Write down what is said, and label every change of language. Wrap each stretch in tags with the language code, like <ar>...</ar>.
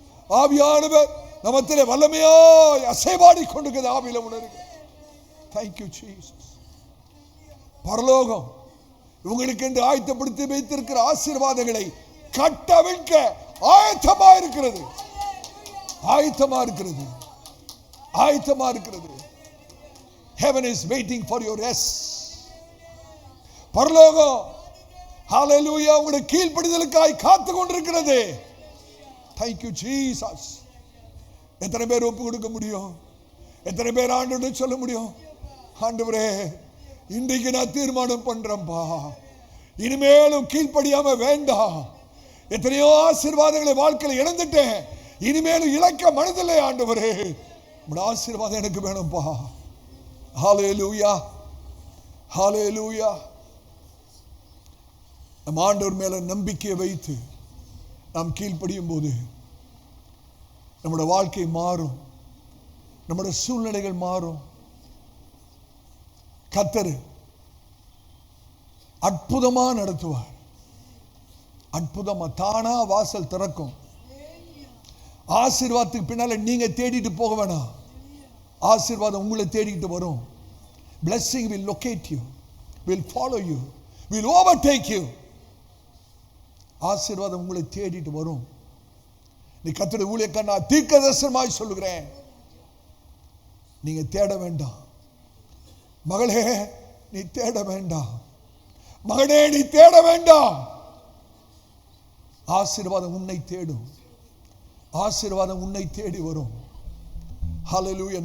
<ta>ஆவியானவர் நமத்திலே வல்லமையாய் அசைவாடி கொண்டிருக்கிறது. ஆவியில உணர்வு.</ta> <en>Thank you Jesus.</en> <ta>பரலோகம் உங்களுக்கு என்று ஆயத்தப்படுத்தி வைத்திருக்கிற ஆசீர்வாதங்களை கட்டவிழ்க்க ஆயத்தமா இருக்கிறது, ஆயத்தமா இருக்கிறது, ஆயத்தமா இருக்கிறது.</ta> <en>Heaven is waiting for your rest.</en> <ta>பரலோகம் ஹalleluya உங்களுடைய கீழ்ப்படிதலுக்காய் காத்து கொண்டிருக்கிறது.</ta> <en>Thank you Jesus.</en> <ta>எத்தனை பேர் ஒப்பு கொடுக்க முடியும்? எத்தனை பேர் ஆண்டவரே சொல்ல முடியும், ஆண்டவரே இன்றைக்கு நான் தீர்மானம் பண்றேன்பா, இனிமேலும் கீழ்ப்படியாம வேண்டாம். எத்தனையோ ஆசீர்வாதங்களை வாழ்க்கையில் இழந்துட்டேன், இனிமேலும் இழக்க மனதில்லை ஆண்டவரே, உங்களுடைய ஆசீர்வாதம் எனக்கு வேணும்பா. ஹalleluya, ஹalleluya. நம் ஆண்டவர் மேல நம்பிக்கையை வைத்து நாம் கீழ்ப்படியும் போது நம்முடைய வாழ்க்கை மாறும், நம்முடைய சூழ்நிலைகள் மாறும். கர்த்தர் அற்புதமா நடத்துவார். அற்புதமா தானா வாசல் திறக்கும். ஆசீர்வாதத்துக்கு பின்னால நீங்க தேடிட்டு போக வேணாம். ஆசீர்வாதம் உங்களை தேடிட்டு வரும்.</ta> <en>Blessing will locate you, will follow you, will overtake you.</en> <ta>ஆசீர்வாதம் உங்களை தேடிட்டு வரும். நீ கர்த்தருடைய ஊழியக்காரன் நான் தீர்க்கதரிசனமாய் சொல்லுகிறேன், நீங்க தேட வேண்டாம். மகளே நீ தேட வேண்டாம், மகனே நீ தேட வேண்டாம். ஆசீர்வாதம் உன்னை தேடும், ஆசீர்வாதம் உன்னை தேடி வரும். ஹalleluya.</ta>